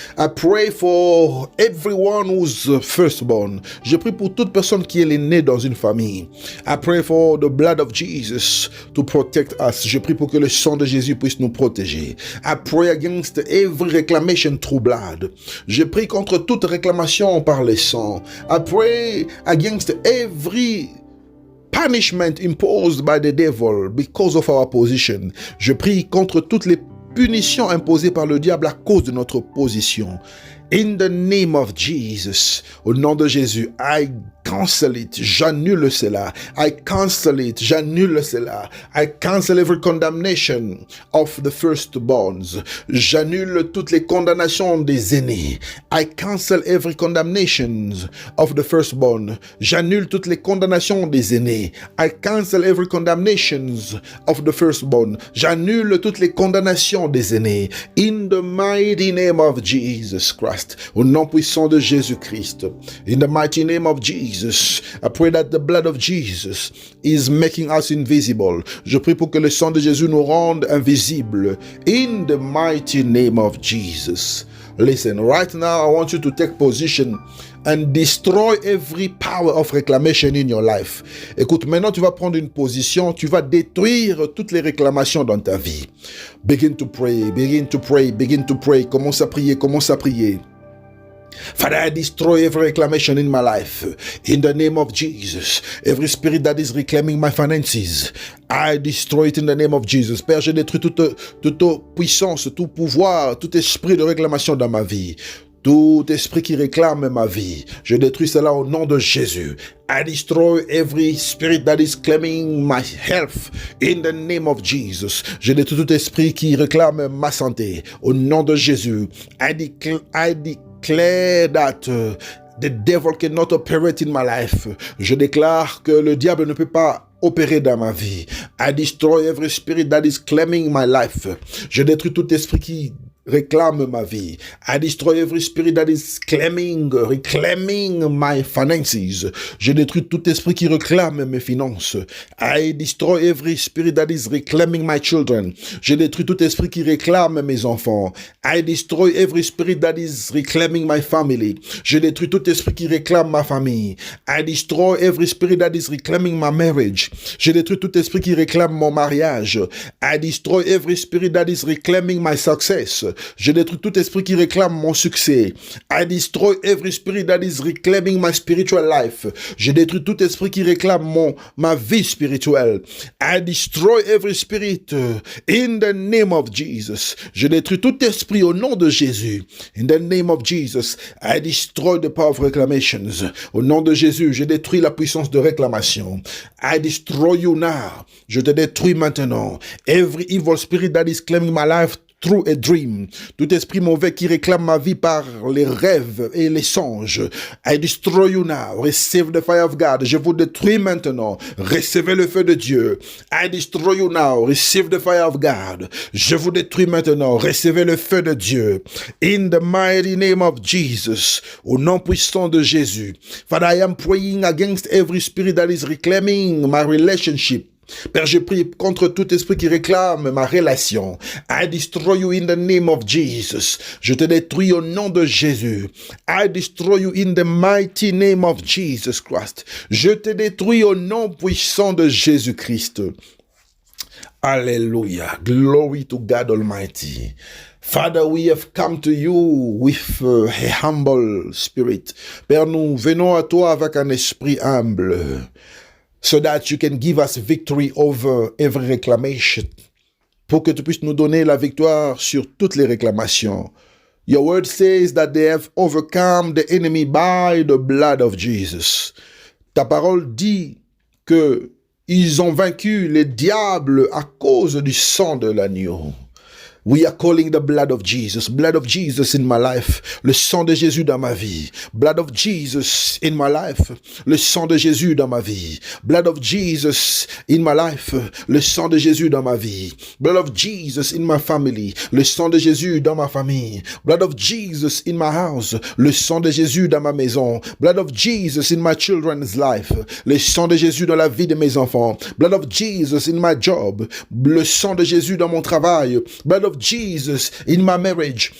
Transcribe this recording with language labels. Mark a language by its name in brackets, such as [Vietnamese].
[English] I pray for everyone who's firstborn. [French] Je prie pour toute personne qui est née dans une famille. [English] I pray for the blood of Jesus to protect us. [French] Je prie pour que le sang de Jésus puisse nous protéger. [English] I pray against every reclamation through blood. [French] Je prie contre toute réclamation par le sang. [English] I pray against every punishment imposed by the devil because of our position. [French] Je prie contre toutes les punitions imposées par le diable à cause de notre position. [English] In the name of Jesus, [French] au nom de Jésus, [English] I cancel it, [French] j'annule cela. [English] I cancel it, [French] j'annule cela. [English] I cancel every condemnation of the firstborns. [French] J'annule toutes les condamnations des aînés. [English] I cancel every condemnation of the firstborn. [French] J'annule toutes les condamnations des aînés. [English] I cancel every condemnation of the firstborn. [French] J'annule toutes les condamnations des aînés. [English] In the mighty name of Jesus Christ. [French] Au nom puissant de Jésus-Christ. [English] In the mighty name of Jesus, I pray that the blood of Jesus is making us invisible. [French] Je prie pour que le sang de Jésus nous rende invisibles. [English] In the mighty name of Jesus. Listen, right now I want you to take position and destroy every power of reclamation in your life. [French] Écoute, maintenant tu vas prendre une position, tu vas détruire toutes les réclamations dans ta vie. [English] Begin to pray, begin to pray, begin to pray. [French] Commence à prier, commence à prier. [English] Father, I destroy every reclamation in my life. In the name of Jesus. Every spirit that is reclaiming my finances, I destroy it in the name of Jesus. [French] Père, je détruis toute puissance, tout pouvoir, tout esprit de réclamation dans ma vie. Tout esprit qui réclame ma vie, je détruis cela au nom de Jésus. [English] I destroy every spirit that is claiming my health in the name of Jesus. [French] Je détruis tout esprit qui réclame ma santé au nom de Jésus. [English] I declare that the devil cannot operate in my life. [French] Je déclare que le diable ne peut pas opérer dans ma vie. [English] I destroy every spirit that is claiming my life. [French] Je détruis tout esprit qui réclame ma vie. [English] I destroy every spirit that is reclaiming my finances. [French] Je détruis tout esprit qui réclame mes finances. [English] I destroy every spirit that is reclaiming my children. [French] Je détruis tout esprit qui réclame mes enfants. [English] I destroy every spirit that is reclaiming my family. [French] Je détruis tout esprit qui réclame ma famille. [English] I destroy every spirit that is reclaiming my marriage. [French] Je détruis tout esprit qui réclame mon mariage. [English] I destroy every spirit that is reclaiming my success. [French] Je détruis tout esprit qui réclame mon succès. [English] I destroy every spirit that is reclaiming my spiritual life. [French] Je détruis tout esprit qui réclame ma vie spirituelle. [English] I destroy every spirit in the name of Jesus. [French] Je détruis tout esprit au nom de Jésus. [English] In the name of Jesus, I destroy the power of reclamations. [French] Au nom de Jésus, je détruis la puissance de réclamation. [English] I destroy you now. [French] Je te détruis maintenant. [English] Every evil spirit that is claiming my life through a dream. [French] Tout esprit mauvais qui réclame ma vie par les rêves et les songes. [English] I destroy you now. Receive the fire of God. [French] Je vous détruis maintenant. Recevez le feu de Dieu. [English] I destroy you now. Receive the fire of God. [French] Je vous détruis maintenant. Recevez le feu de Dieu. [English] In the mighty name of Jesus. [French] Au nom puissant de Jésus. [English] Father, I am praying against every spirit that is reclaiming my relationship. [French] Père, je prie contre tout esprit qui réclame ma relation. [English] I destroy you in the name of Jesus. [French] Je te détruis au nom de Jésus. [English] I destroy you in the mighty name of Jesus Christ. [French] Je te détruis au nom puissant de Jésus-Christ. [English] Hallelujah. Glory to God Almighty. Father, we have come to you with a humble spirit. [French] Père, nous venons à toi avec un esprit humble. [English] So that you can give us victory over every reclamation. [French] Pour que tu puisses nous donner la victoire sur toutes les réclamations. [English] Your word says that they have overcome the enemy by the blood of Jesus. [French] Ta parole dit que ils ont vaincu les diables à cause du sang de l'agneau. [English] We are calling the blood of Jesus in my life. [French] Le sang de Jésus dans ma vie. [English] Blood of Jesus in my life. [French] Le sang de Jésus dans ma vie. [English] Blood of Jesus in my life. [French] Le sang de Jésus dans ma vie. [English] Blood of Jesus in my family. [French] Le sang de Jésus dans ma famille. [English] Blood of Jesus in my house. [French] Le sang de Jésus dans ma maison. [English] Blood of Jesus in my children's life. [French] Le sang de Jésus dans la vie de mes enfants. [English] Blood of Jesus in my job. [French] Le sang de Jésus dans mon travail. [English] Blood of Jesus in my marriage.